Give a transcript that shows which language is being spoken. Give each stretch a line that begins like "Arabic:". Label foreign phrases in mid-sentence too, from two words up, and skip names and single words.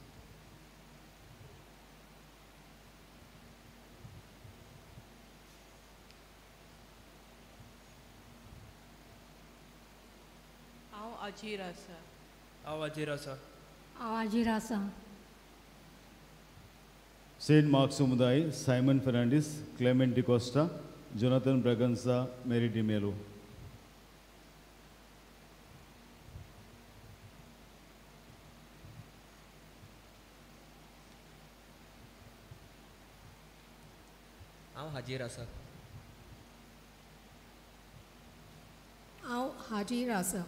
Konkani: हांव हाजीर आसा हांव हाजीर आसा हांव हाजीर आसा Saint Mark Sumudai, Simon Fernandez, Clement De Costa, Jonathan Braganza, Mary Di Melo. हांव हाजीर आसा हांव हाजीर आसा